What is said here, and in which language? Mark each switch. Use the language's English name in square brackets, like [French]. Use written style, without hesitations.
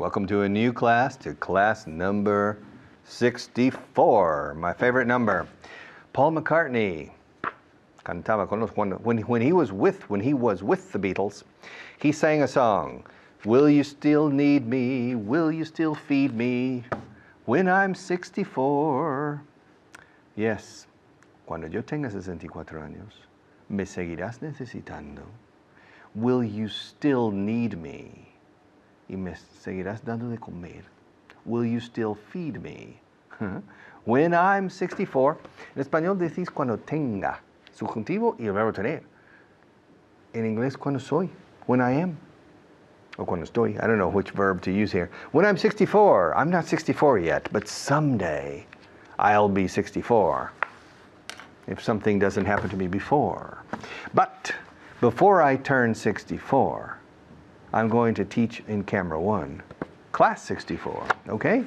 [English] Welcome to a new class, to class number 64, my favorite number. Paul McCartney [Spanish] cantaba con los, [English] when he was with the Beatles, he sang a song. Will you still need me? Will you still feed me when I'm 64? [Spanish] Yes, cuando yo tenga 64 años, me seguirás necesitando. [English] Will you still need me? [Spanish] Y me seguirás dando de comer. [English] Will you still feed me? When I'm 64. [Spanish] En español decís cuando tenga, subjuntivo y el verbo tener. En inglés cuando soy, [English] when I am. Or [Spanish] cuando estoy, [English] I don't know which verb to use here. When I'm 64, I'm not 64 yet, but someday I'll be 64. If something doesn't happen to me before. But before I turn 64, I'm going to teach in Camera 1, Class 64, okay?